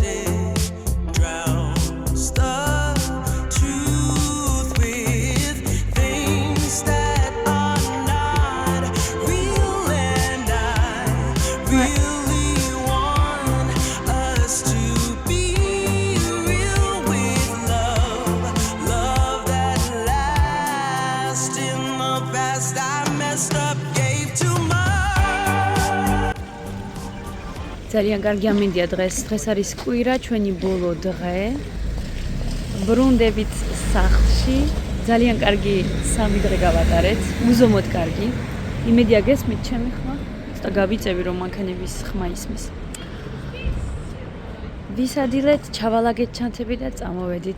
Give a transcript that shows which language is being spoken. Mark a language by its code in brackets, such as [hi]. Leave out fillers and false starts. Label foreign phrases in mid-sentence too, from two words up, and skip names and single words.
[en] It drowns the truth with things that are not real, and I really want us to be real with love, love that lasts. In the past I messed up, gave too much. [ka] ძალიან კარგი ამინდია დღეს. დღეს არის კვირა, ჩვენი ბოლო დღე. ბრუნდებით სახლში. ძალიან კარგი 3 დღე გავატარეთ. უზომოდ კარგი. იმედია გესმით ჩემი ხმა? ცოტა გავიწევი რომ მანქანების ხმა ისმის. ვისადილეთ, ჩავალაგეთ ჩანთები და წამოვედით.